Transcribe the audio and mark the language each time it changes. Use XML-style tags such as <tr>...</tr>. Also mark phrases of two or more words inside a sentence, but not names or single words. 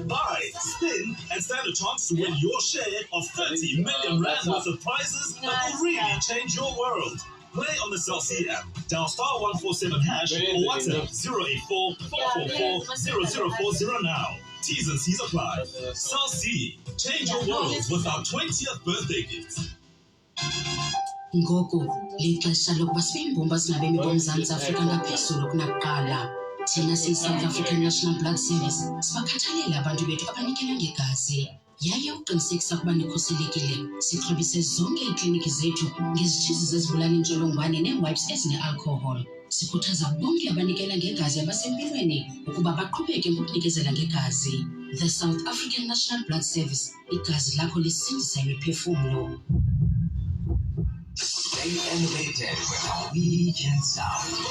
<en>Buy, spin, and stand a chance to win your share of 30 million rand worth of prizes that will really change your world. Play on the Celsius app, dial *147# or WhatsApp 084 444 0040 now. T's and C's apply. Celsius, change your world with our 20th birthday gift.</en> <xh>Ngoku lixesha lokuba siyimbumba singabemi boMzantsi Afrika ngaphezulu kunakuqala. Thina siyi-South African National Blood Service sibakhathalele abantu bethu abanikela ngegazi. Yaye uqinisekisa ukuba nikhuselekile, sixhobise zonke iikliniki zethu ngezitshizi zezibulala intsholongwane nee-wipes ezine-alcohol. Sikhuthaza bonke abanikela ngegazi abasempilweni ukuba baqhubeke ngokunikezela ngegazi.</xh> <en>The South African National Blood Service,</en> <xh>igazi lakho lisindisa imiphefumlo.</xh> <en>Stay elevated with our weekend sound.</en>